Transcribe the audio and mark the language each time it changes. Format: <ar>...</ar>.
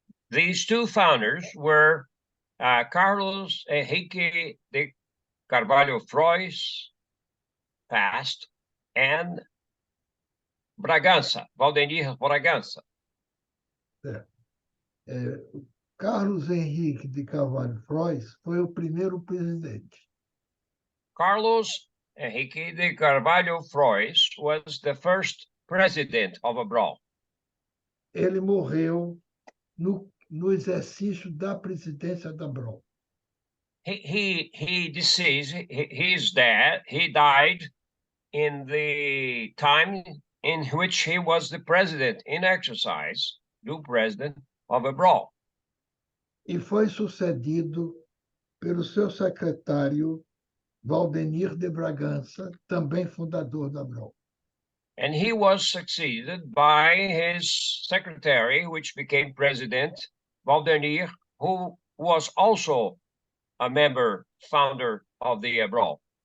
<en>These two founders were Carlos Henrique de Carvalho Frois, past, and Bragança, Valdenir Bragança.</en> <pt>Carlos Henrique de Carvalho Frois foi o primeiro presidente.</pt> <en>Carlos Henrique de Carvalho Frois was the first president of Abrol.</en> <pt>Ele morreu no exercício da presidência da Abrol.</pt> <en>He deceased. He died in the time in which he was the president in exercise, the president of Abrol.</en> <pt>E foi sucedido pelo seu secretário Valdenir de Bragança, também fundador da Abrol.</pt> <en>And he was succeeded by his secretary, which became president, Valdenir, who was also a member, founder of the Abrol.</en>